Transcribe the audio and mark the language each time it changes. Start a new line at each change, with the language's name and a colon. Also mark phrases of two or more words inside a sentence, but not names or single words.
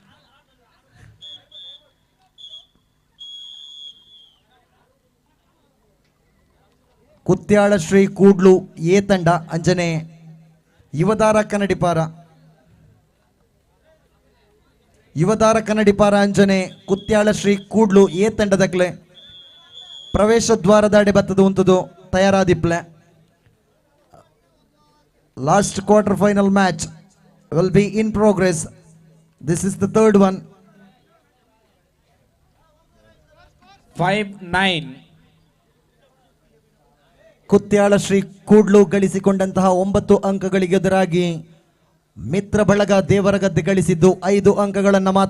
Tulu: ಕುತ್ಯಾಳ ಶ್ರೀ ಕೂಡ್ಲು ಎ ತಂಡ ಅಂಜನೆ ಯುವದಾರ ಕನ್ನಡಿಪಾರ ಅಂಜನೆ ಕುತ್ಯಾಳ ಶ್ರೀ ಕೂಡ್ಲು ಎ ತಂಡದಕ್ಲೆ ಪ್ರವೇಶ ದ್ವಾರದ ಅಡೆ ಬತ್ತದ ಉಂತದು ತಯಾರಾದಿಪ್ಲೆ.
English: Last quarter final match will be in progress. This is the third one. 5-9.
Kannada: ಕುತ್ಯಾಳ ಶ್ರೀ ಕೂಡ್ಲು ಗಳಿಸಿಕೊಂಡಂತಹ 9 ಅಂಕಗಳಿಗೆ ಎದುರಾಗಿ ಮಿತ್ರ ಬಳಗ ದೇವರಗದ್ದೆ ಗಳಿಸಿದ್ದು 5 ಅಂಕಗಳನ್ನು ಮಾತ್ರ.